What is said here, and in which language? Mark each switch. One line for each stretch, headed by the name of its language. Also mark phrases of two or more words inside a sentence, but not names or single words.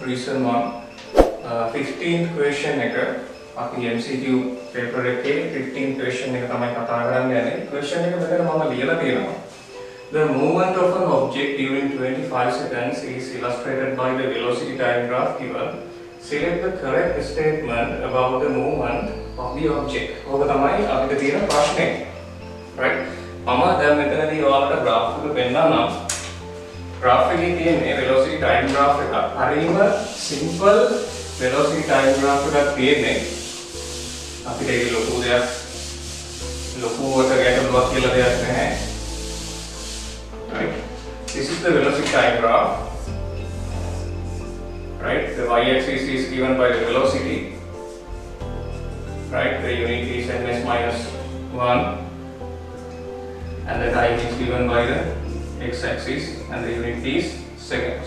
English: lesson 1 15th question
Sinhala: එක අපි
English: MCQ paper
Sinhala: එකේ
English: 15th question
Sinhala: එක තමයි කතා කරන්න යන්නේ. question එක මෙතන මම ලියලා තියෙනවා.
English: The movement of an object during 25 seconds is illustrated by the velocity time graph given. Select the correct statement about the movement of the object.
Sinhala: ඕක තමයි අපිට තියෙන ප්‍රශ්නේ. right? මම දැන් මෙතනදී ඔයාලට graph එක පෙන්නන්නම්. graph එකේ තියෙන
English: velocity time graph
Sinhala: එක හරිම
English: simple velocity time graph
Sinhala: එකක් තියෙන්නේ. අපිට ඒක ලොකුවට ගැටලුවක් කියලා දෙයක් නැහැ.
English: right? This is the velocity time graph. Right? The y-axis is given by the velocity. Right? The unit is ms minus 1. And the time is given by the x-axis and the unit is seconds.